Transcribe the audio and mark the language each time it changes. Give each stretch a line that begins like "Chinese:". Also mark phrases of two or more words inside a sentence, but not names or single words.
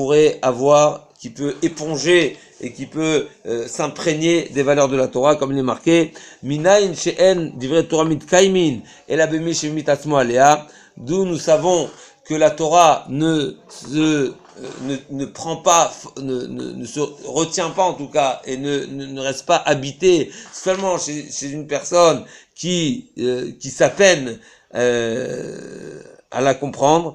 French: peut éponger et qui peut s'imprégner des valeurs de la Torah, comme il est marqué
Hebrew: מניין שאין דברי תורה מתקיימין אלא במי שממית עצמו עליה,
French: d'où nous savons que la Torah ne se retient pas en tout cas et ne reste pas habitée seulement chez une personne qui s'apeine à la comprendre.